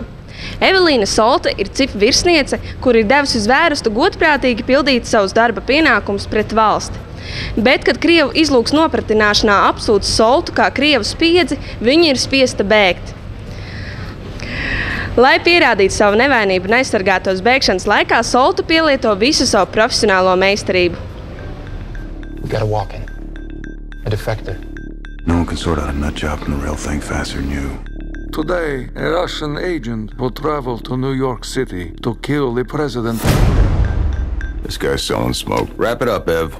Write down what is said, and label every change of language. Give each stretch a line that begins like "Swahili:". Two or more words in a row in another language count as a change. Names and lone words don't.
Latvian: Evelīna Solta ir CIF virsniece, kur ir devusi uz vērestu godprātīgi pildīt savus darba pienākumus pret valsti. Bet, kad Krievu izlūks nopratināšanā apsūdz Soltu kā Krievu spiedzi, viņa ir spiesta bēgt. Lai pierādītu savu nevainību un aizsargātos bēgšanas laikā, Solta pielieto visu savu profesionālo meistarību.
English: We got a walk-in. A defector. No one can sort out a nut job from the real thing faster than you. Today, a Russian agent will travel to New York City to kill the president. This guy's selling smoke. Wrap it up, Ev.